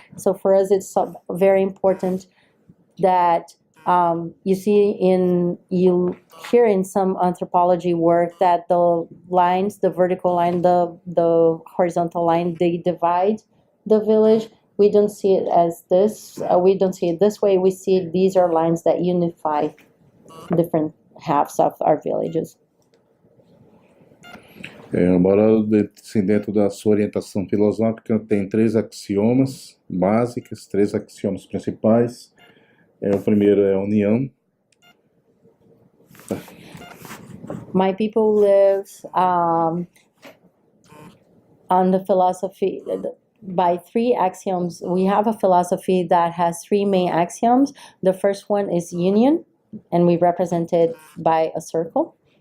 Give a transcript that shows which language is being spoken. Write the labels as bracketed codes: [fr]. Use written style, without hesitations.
[en] So for us, it's very important that you hear in some anthropology work that the lines, the vertical line, the horizontal line, they divide the village. We don't see it as this. We don't see it this way. We see these are lines that unify different halves of our villages. [pt] O Bororo, dentro da sua orientação filosófica, tem 3 axiomas básicos, 3 axiomas principais. O primeiro é a união. [en] My people live on the philosophy by 3 axioms. We have a philosophy that has 3 main axioms. The first one is union, and we represent it by a circle.